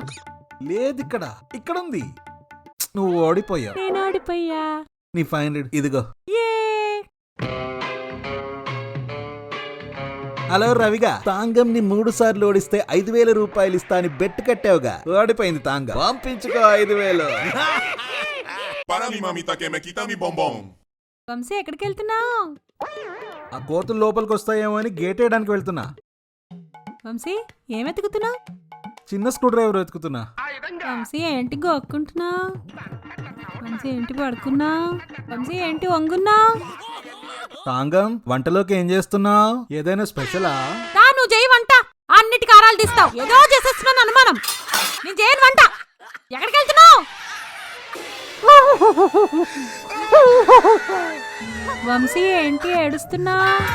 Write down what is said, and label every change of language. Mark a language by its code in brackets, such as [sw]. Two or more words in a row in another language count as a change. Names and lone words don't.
[te] లేదు, ఇక్కడ ఉంది. నువ్వు ఓడిపోయావు. నేను ఓడిపోయా. నీ 500 ఇదిగో. ఏ హలో రవిగా, తాంగం ని 3 సార్లు ఓడిస్తే 5,000 రూపాయలు ఇస్తా అని బెట్ కట్టావుగా. ఓడిపోయింది తాంగం. పంపించుకో 5,000. [es] Para mi mamita que me quita mi bombón. [te] వంశీ, ఎక్కడికి వెళ్తున్నావు? ఆ కోతులు లోపలికి వస్తాయేమో అని గేట్ వేయడానికి వెళ్తున్నా. వంశీ, ఏం వెతుకుతున్నావు? చిన్న స్క్రూ డ్రైవర్ వెతుకుతున్నా. వంశీ, ఏంటి గోక్కుంటున్నావు? వంశీ, ఏంటి పడుకున్నావు? వంశీ, ఏంటి వంగున్నావు? తాంగం, వంటలోకి ఏం చేస్తున్నావు? ఏదైనా స్పెషలా? నువ్వు చేయి వంట. అన్నిటి కారాలు తీస్తావు. ఏదో చేసేస్తున్నాను అనుమానం. నేను చేయను వంట. ఎక్కడికి వెళ్తున్నావు? వంశీ, ఏంటి ఏడుస్తున్నావు?